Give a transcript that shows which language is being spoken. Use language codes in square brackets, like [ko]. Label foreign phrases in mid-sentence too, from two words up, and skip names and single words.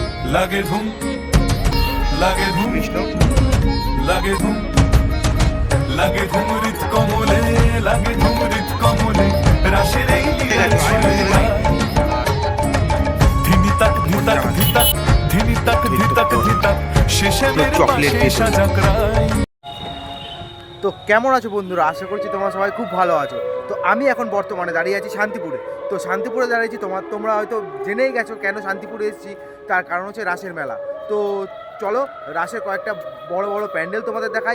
[bn] লাগে ধুম লাগে ধুম লাগে ধুম লাগে ধুম হৃদ কমলে লাগে ধুম হৃদ কমলে রাশের এই ধিমি তাক ধিতাক ধিতাক ধিমি তাক ধিতাক ধিতাক শেষে চকলেট সাজাক রায়। তো কেমন আছো বন্ধুরা? আশা করছি তোমরা সবাই খুব ভালো আছো। তো আমি এখন বর্তমানে দাঁড়িয়ে আছি শান্তিপুরে। তো শান্তিপুরে দাঁড়িয়েছি, তোমরা হয়তো জেনেই গেছো কেন শান্তিপুরে এসেছি। তার কারণ হচ্ছে রাসের মেলা। তো চলো রাসের কয়েকটা বড় বড় প্যান্ডেল তোমাদের দেখাই।